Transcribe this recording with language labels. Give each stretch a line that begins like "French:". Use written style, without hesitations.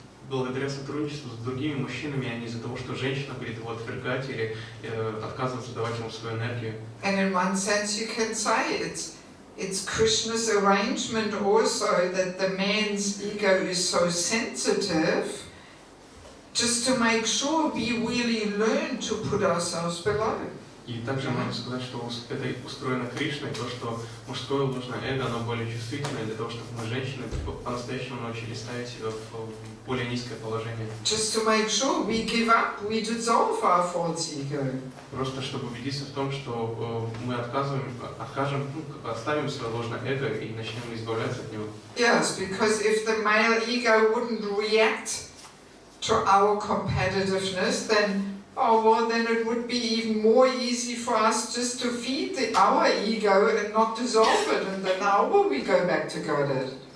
Russian: благодаря сотрудничеству с другими мужчинами, а не из-за того, что женщина будет его отвергать или отказываться давать ему свою энергию.
English: And in one sense you can say it's Krishna's arrangement also that the man's ego is so sensitive, just to make sure we really learn to put ourselves below.
Russian: И также можно сказать, что это устроено Кришной, то, что мужское ложное эго, оно более чувствительное для того, чтобы мы, женщины, по-настоящему научились ставить себя в более низкое положение.
English: Just to make sure we give up, we dissolve our false ego.
Russian: Просто чтобы убедиться в том, что мы оставим свое ложное эго и начнем избавляться от него.
English: Yes, because if the male ego wouldn't react to our competitiveness, then it would be even more easy for us just to feed our ego and not dissolve it, and then how will we go back to Godhead?